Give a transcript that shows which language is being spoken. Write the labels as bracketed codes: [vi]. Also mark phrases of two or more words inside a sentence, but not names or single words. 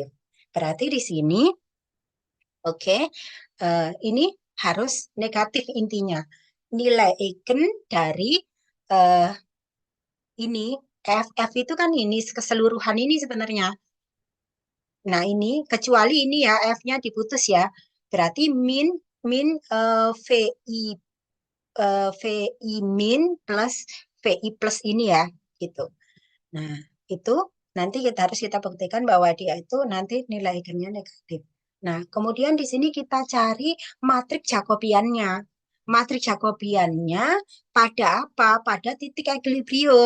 [id] Berarti di sini, oke, ini harus negatif intinya. Nilai eigen dari eh, ini, F itu kan ini, keseluruhan ini sebenarnya. Nah, ini kecuali ini ya F-nya diputus ya. Berarti min min VI VI min plus VI plus ini ya gitu. Nah, itu nanti kita buktikan bahwa dia itu nanti nilai eigennya negatif. Nah, kemudian di sini kita cari matrik Jacobiannya. Matrik Jacobiannya pada apa? Pada titik equilibrium.